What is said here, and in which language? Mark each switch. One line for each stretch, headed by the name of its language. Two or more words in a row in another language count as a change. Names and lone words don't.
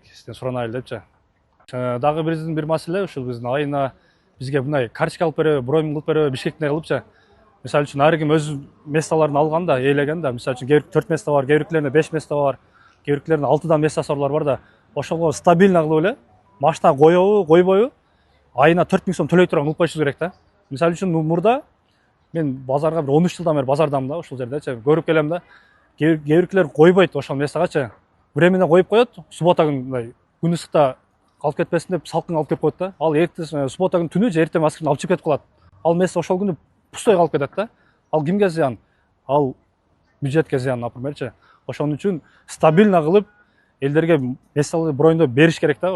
Kyrgyz: Сизден суранайлы депчи. Дагы биздин бир маселе ушул биздин айына бизге мындай карточка алып береби, бронь кылып береби, Бишкектен кылыпчы. Мисалы үчүн ар ким өз месталарын алганда, ээлегенде, мисалы үчүн кээ 4 место бар, кээ бирлеринде 5 место бар, кээ бирлеринде 6дан местосорлор бар да. Ошого стабильно кылып эле машина коебу, койбойбу, айына 4000 сом төлөй турган кылып коюшубуз керек да. Мисалы үчүн мурда мен базарға бір 13 жылдан бері базардамын да, ошол жерде көрүп келем да. Кээ бирлер койбойт ошол местогачы. Временно коюп коет, суббота күнү күн ысыкта калып кетпесин деп салкын алып келип коет да. Ал эртеси суббота күнү түнү же эртең маскын алып чыгып кетип калат. Ал место ошол күнү пустой калып кетет да. Ал кимге зыян? Ал бюджетке зыян, напримерчи. Ошон үчүн стабильно кылып элдерге месталарды брондо бериш керек да.